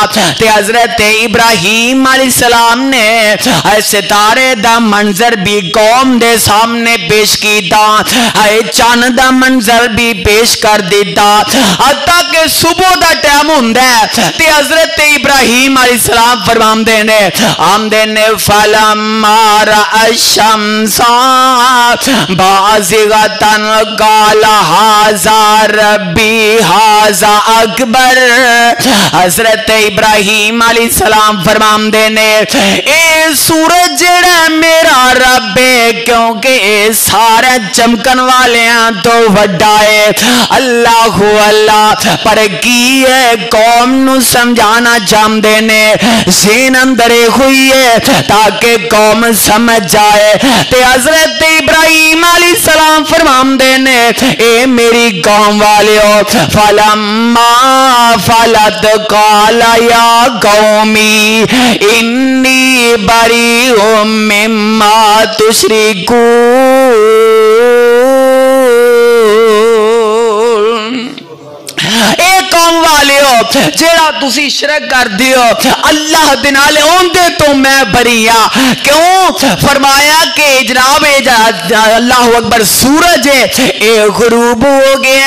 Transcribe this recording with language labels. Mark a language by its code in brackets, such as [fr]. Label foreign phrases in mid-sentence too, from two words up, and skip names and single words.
[pa] تے حضرت ابراہیم علیہ السلام نے ستارے دا منظر بھی قوم دے سامنے پیش کیتا، چن دا منظر بھی پیش کر دتا. حتیٰ کے صبح دا ٹائم ہندا ہے تے حضرت ابراہیم علیہ السلام فرماندے نے آمدے نے [ar] فلما رأى الشمس بازغة قال هذا ربي هذا أكبر. [pa] حضرت ابراہیم علیہ السلام فرماندے نے اے سورج جیڑا میرا رب ہے، کیونکہ سارے چمکن والیاں تو وڈا ہے. [ar] اللهُ الله. [pa] پر کی ہے قوم نوں سمجھانا چاہتے نے ذہن اندر ہوئی ہے تاکہ قوم سمجھ جائے. تے حضرت ابراہیم علیہ السلام فرماندے نے اے میری قوم والیو [ar] فلما أفلت قال يا قوم إني بريء مما تشركون. [pa] اے قوم والیو جیڑا تسی شرک کر دیو اللہ دے نال اوندے تو میں بری ہاں. क्यों? فرمایا کہ جناب [ar] الله أكبر [pa] سورج ہے اے غروب ہو گیا.